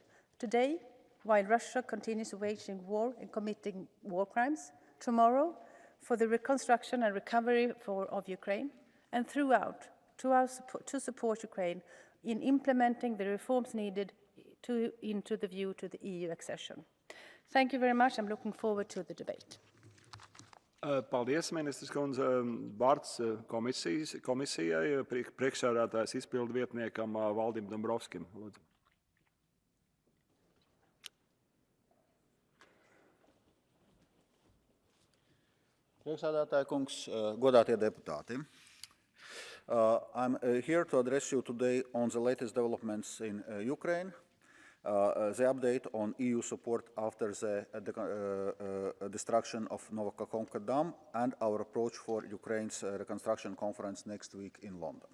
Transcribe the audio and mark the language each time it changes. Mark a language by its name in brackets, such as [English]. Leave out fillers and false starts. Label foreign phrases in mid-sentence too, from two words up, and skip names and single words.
[English] Today, while Russia continues waging war and committing war crimes, tomorrow, for the reconstruction and recovery of Ukraine, and throughout, to support Ukraine in implementing the reforms needed into the view to the EU accession. Thank you very much. I'm looking forward to the debate. [Latvian] Paldies, ministrs kundze. Vārds komisijai, priekšsēdētājs izpildu vietniekam Valdim Dombrovskim. Lūdzu. Priekšsēdētāja kungs, godātie deputāti. [English] I'm here to address you today on the latest developments in Ukraine, the update on EU support after the destruction of Nova Kakhovka Dam, and our approach for Ukraine's reconstruction conference next week in London.